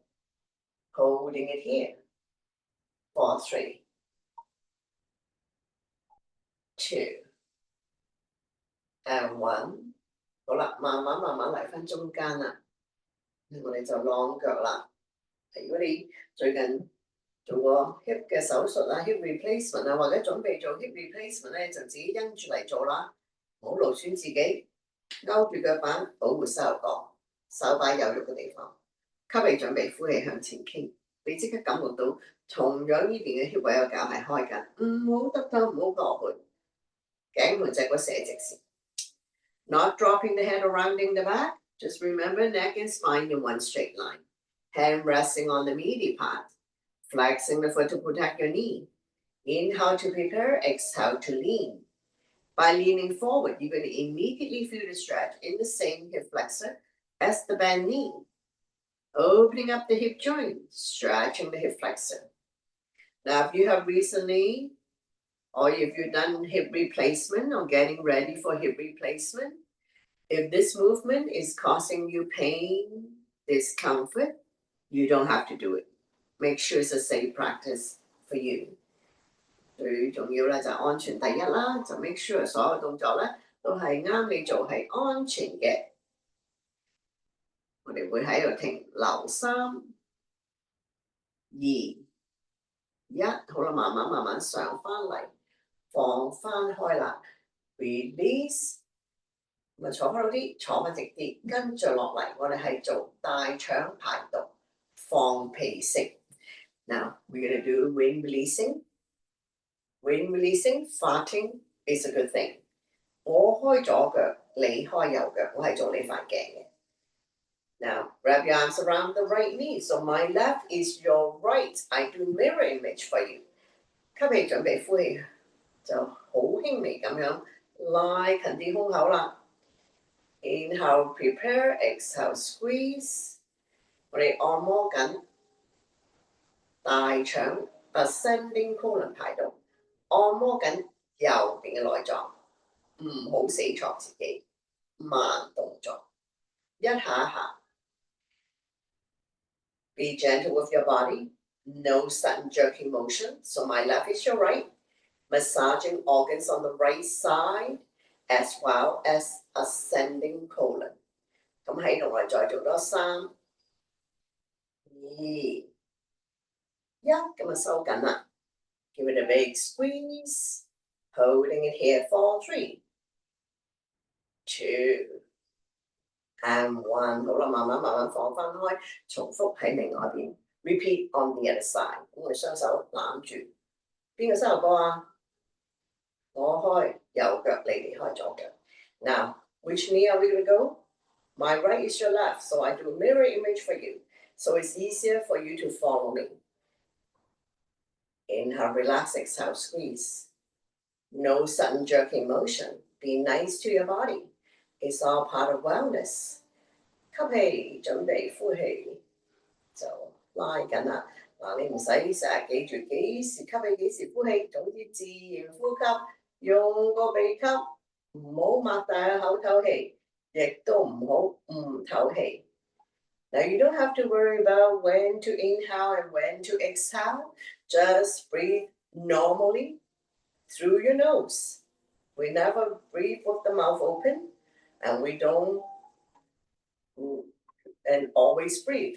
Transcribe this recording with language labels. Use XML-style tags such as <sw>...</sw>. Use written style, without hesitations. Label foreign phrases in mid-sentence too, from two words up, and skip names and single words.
<en>Holding it here. For 3, 2, and 1。</en> <yue>好啦，慢慢慢慢嚟翻中間啦。我哋就晾腳啦。如果你最近做過 hip 嘅手術啊、</yue> <en>hip replacement</en> <yue>啊，或者準備做</yue> <en>hip replacement</en> <yue>咧，就自己因住嚟做啦，唔好勞損自己。勾住腳板，保護膝頭角，手擺有肉嘅地方。吸氣準備，呼氣向前傾。你即刻感覺到同樣呢邊嘅 hip 位個腳係開緊，唔好耷頭，唔好落盤，頸盤脊骨寫直線。</yue> <en>Not dropping the head or rounding the back. Just remember neck and spine in one straight line. Hand resting on the meaty part. Flexing the foot to protect your knee. Inhale to prepare, exhale to lean. By leaning forward, you're going to immediately feel the stretch in the same hip flexor as the bent knee. Opening up the hip joint, stretching the hip flexor. Now, if you have recently, or if you've done hip replacement or getting ready for hip replacement, if this movement is causing you pain, discomfort, you don't have to do it. Make sure it's a safe practice for you.</en> <yue>最重要咧就安全第一啦，就</yue> <en>make sure</en> <yue>所有動作咧都係啱你做，係安全嘅。我哋會喺度停留3、2、1，好啦，慢慢慢慢上翻嚟，放翻開啦 ，release， 咁啊坐翻好啲，坐翻直啲，跟住落嚟我哋係做大腸排毒，放屁式。</yue> <en>Now we're gonna do wind releasing. Wind releasing, farting is a good thing.</en> <yue>我開左腳，你開右腳，我係做你塊鏡嘅。</yue> <en>Now, wrap your arms around the right knee. So my left is your right. I do mirror image for you.</en> <yue>吸氣準備呼氣，就好輕微咁樣拉近啲胸口啦。</yue> <en>Inhale, prepare. Exhale, squeeze.</en> <yue>我哋按摩緊大腸</yue> <en>ascending colon</en> <yue>排毒，按摩緊右邊嘅內臟，唔好死錯自己。慢動作，一下一下。</yue> <en>Be gentle with your body. No sudden jerking motion. So my left is your right. Massaging organs on the right side as well as ascending colon.</en> <yue>咁喺度我哋再做多3、2、1，咁啊收緊啦。</yue> <en>Give it a big squeeze. Holding it here for 3, 2, and 1，</en> <yue>好啦，慢慢慢慢放翻開，重複喺另外一邊。</yue> <en>Repeat on the other side。</en> <yue>咁我哋雙手攬住，邊個膝頭哥啊？我開右腳，你哋開左腳。</yue> <en>Now, which knee are we going to go? My right is your left, so I do a mirror image for you. So it's easier for you to follow me. Inhale, relax, exhale, squeeze. No sudden jerking motion. Be nice to your body. It's all part of wellness.</en> <yue>吸氣，準備呼氣，就拉緊啦。嗱，你唔使成日記住幾時吸氣幾時呼氣，總之自然呼吸，用個鼻吸，唔好擘大個口唞氣，亦都唔好唔唞氣。</yue> <en>Now you don't have to worry about when to inhale and when to exhale. Just breathe normally through your nose. We never breathe with the mouth open, and we don't and always breathe.</en>